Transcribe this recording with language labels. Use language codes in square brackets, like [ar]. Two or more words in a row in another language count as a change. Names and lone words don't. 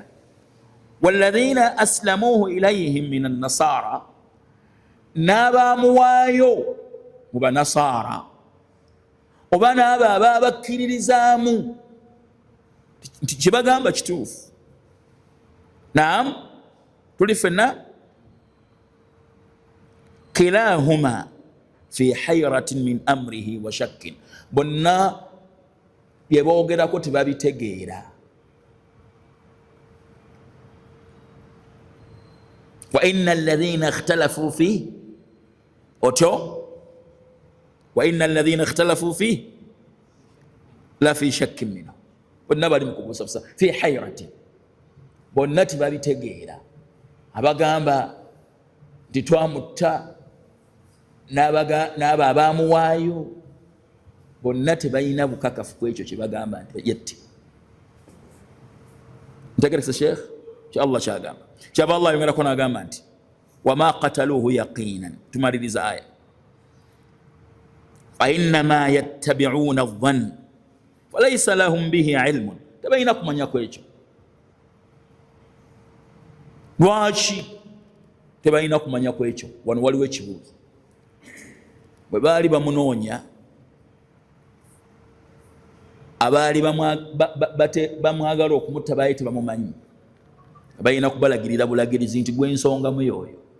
[ar] والذين أسلموه إليهم من النصارى, [lg] n'abaamuwaayo mu Banasaara, oba n'abo ababakkiririzaamu nti kye bagamba kituufu. Naam, tuli ffenna. [ar] كلاهما في حيرة من أمره وشك, [lg] bonna bye boogerako tebabitegeera. [ar] وإن الذين اختلفوا فيه, [lg] otyo [ar] وإن الذين اختلفوا فيه لفي شك منه, [lg] bonna bali mu kubusabusa. [ar] في حيرة, [lg] bonna tebabitegeera. Abagamba nti twamutta n'abo abaamuwaayo, bonna tebalina bukakafu ku ekyo kye bagamba nti yette. Ntegeresa Sheikh kya Allah kyagamba. Kyava Allah ayongerako n'agamba nti [ar] وما قتلوه يقينا. [lg] Tumaliriza aya, [ar] فإنما يتبعون الظن فليس لهم به علم, [lg] tebalina kumanya ku ekyo. Lwaki tebalina kumanya ku ekyo? Wano waliwo ekibuuzo. Bwe baali bamunoonya, abaali bamwagala okumutta baali tebamumanyi, balina kubalagirira bulagirizi nti gw'ensonga mu yoyo.